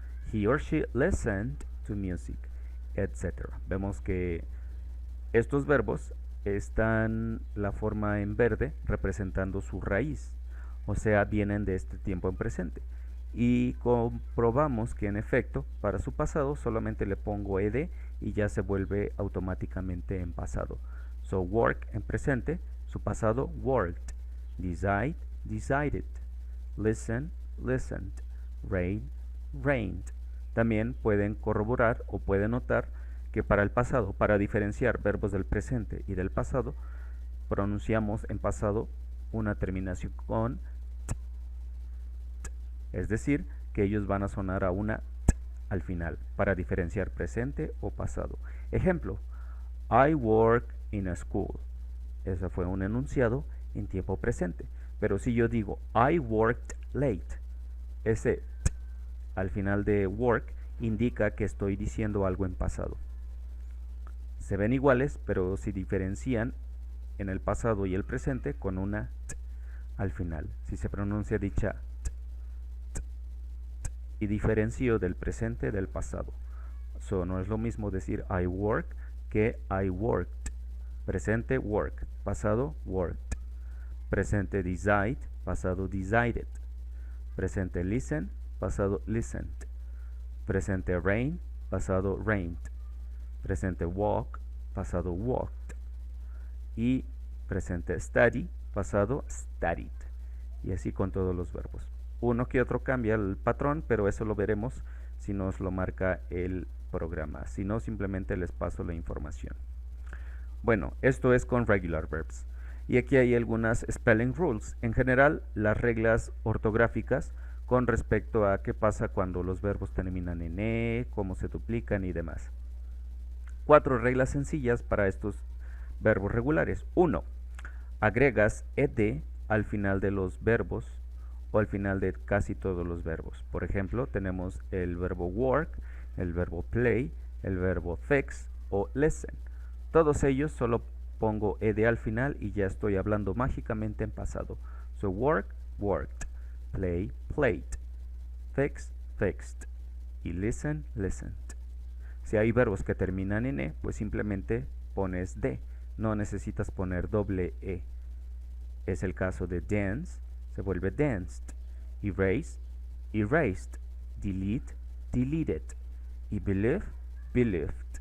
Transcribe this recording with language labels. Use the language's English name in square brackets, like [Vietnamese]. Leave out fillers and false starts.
[English] He or she listened to music, etc. [Spanish] Vemos que estos verbos están la forma en verde representando su raíz, o sea, vienen de este tiempo en presente. Y comprobamos que en efecto, para su pasado solamente le pongo ed y ya se vuelve automáticamente en pasado. [English] So, work [Spanish] en presente, su pasado [English] worked, decide, decided, listen, listened, rain, rained. [Spanish] También pueden corroborar o pueden notar que para el pasado, para diferenciar verbos del presente y del pasado, pronunciamos en pasado una terminación con t, es decir, que ellos van a sonar a una t al final para diferenciar presente o pasado. [English] Ejemplo, I work in a school. [Spanish] Ese fue un enunciado en tiempo presente. Pero si yo digo [English] I worked late, [Spanish] ese t al final de work indica que estoy diciendo algo en pasado. Se ven iguales, pero si diferencian en el pasado y el presente con una t al final. Si se pronuncia dicha t, t, t, y diferencio del presente del pasado. So, no es lo mismo decir [English] I work [Spanish] que [English] I worked. [Spanish] Presente work, pasado worked. Presente decide, pasado decided. Presente listen, pasado listened. Presente rain, pasado rained. Presente walk, pasado walked. Y presente study, pasado studied. Y así con todos los verbos. Uno que otro cambia el patrón, pero eso lo veremos si nos lo marca el programa. Si no, simplemente les paso la información. Bueno, esto es con regular verbs. Y aquí hay algunas spelling rules. En general, las reglas ortográficas con respecto a qué pasa cuando los verbos terminan en e, cómo se duplican y demás. 4 reglas sencillas para estos verbos regulares. 1. Agregas ed al final de los verbos o al final de casi todos los verbos. Por ejemplo, tenemos el verbo work, el verbo play, el verbo fix o listen. Todos ellos solo pongo ed al final y ya estoy hablando mágicamente en pasado. [English] So, work, worked, play, played, fix, fixed y listen, listened. [Spanish] Si hay verbos que terminan en e, pues simplemente pones d, no necesitas poner doble e. Es el caso de dance, se vuelve danced, erase, erased, delete, deleted y believe, believed.